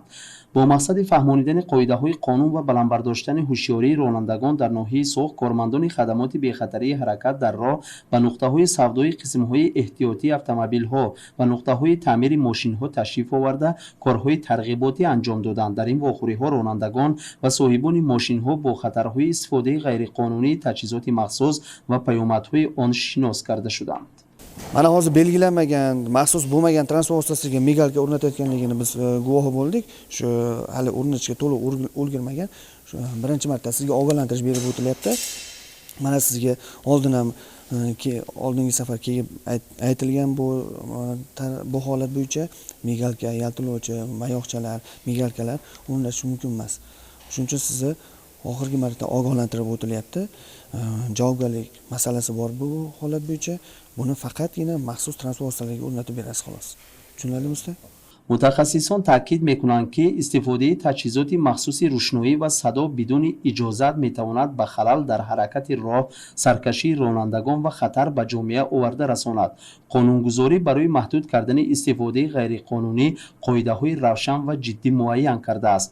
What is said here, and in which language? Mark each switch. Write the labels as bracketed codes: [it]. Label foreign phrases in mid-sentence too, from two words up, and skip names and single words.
[tg] бо мақсади фаҳмонидани қоидаҳои қонун ва баландбардоштани ҳушёрии ронандагон дар ноҳияи Соғ, кормандони хадамоти бехатарии ҳаракат дар роҳ ба нуқтаҳои савдои қисмҳои эҳтиётии автомобилҳо ва нуқтаҳои таъмири мошинҳо ташриф оварда корҳои тарғиботӣ анҷом доданд. дар ин вохӯриҳо ронандагон ва соҳибони мошинҳо бо хатарҳои истифодаи ғайриқонунии таҷҳизоти махсус ва паёмадҳои он шинос карда шуданд. [uz] mana hozir belgilanmagan, maxsus bo'lmagan transport vositasiga migalka o'rnatayotganligini biz guvohi bo'ldik. Shu hali o'rnatishga to'liq ulgurmagan. Shu birinchi marta sizga ogohlantirish berib o'tilyapti. Mana sizga oldin ham oldingi safar kelib aytilgan bu holat bo'yicha migalka, yaltirovchi, mayoqchalar, migalkalar o'rnatish mumkin emas. Shuning uchun sizni oxirgi marta ogohlantirib o'tilyapti. Javobgarlik masalasi bor bu holat bo'yicha. Buni faqatgina maxsus transport vositalariga o'rnatib berasiz xolos. Tushunarlimi usta? [tg] мутахассисон таъкид мекунанд ки истифодаи таҷҳизоти махсуси рӯшноӣ ва садо бидуни иҷозат метавонад ба халал дар ҳаракати роҳ, саркашии ронандагон ва хатар ба ҷомеа оварда расонад. қонунгузорӣ барои маҳдуд кардани истифодаи ғайриқонунӣ қоидаҳои равшан ва ҷиддӣ муайян кардааст.